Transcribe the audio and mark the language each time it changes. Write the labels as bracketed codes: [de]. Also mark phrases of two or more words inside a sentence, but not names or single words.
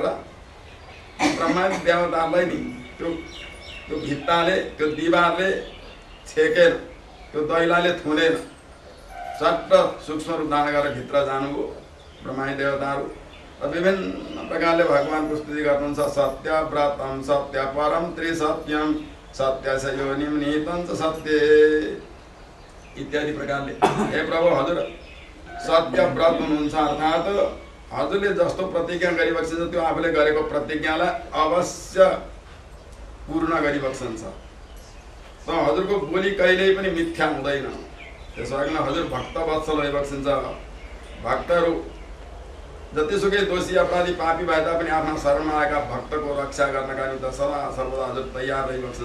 [ne] ब्रह्मादि देवतालाई नि त्यो भित्ताले, त्यो दिवारले छेकेर, त्यो दैलाले थुनेर चट्ट सूक्ष्म रूप धारण गरेर भित्र जानुभयो ब्रह्मादि देवताहरू। र विभिन्न प्रकारले भगवानको स्तुति गर्नुहुन्छ। [sa] सत्य व्रतम सत्य परम त्रिसत्यम सत्य स योनिम निहितं च सत्य इत्यादि प्रकारले। [ne] हे प्रभु, हजुर सत्य व्रत हुनुहुन्छ, अर्थात् हजुरले जस्तो प्रतिज्ञा गरिबक्सिन्छ त्यो आफूले गरेको प्रतिज्ञालाई अवश्य पूर्ण गरिबक्सन्छ। त हजुरको बोली कहिल्यै पनि मिथ्या हुँदैन। त्यसो कारण हजुर भक्त वत्सल भइबक्सिन्छ। भक्तहरू जतिसुकै दोषी अपराधी पापी भए तापनि आफ्ना शरणमा आएका भक्तको रक्षा गर्नका निम्ति सदा सर्वदा हजुर तयार रहिबक्सिन्छ।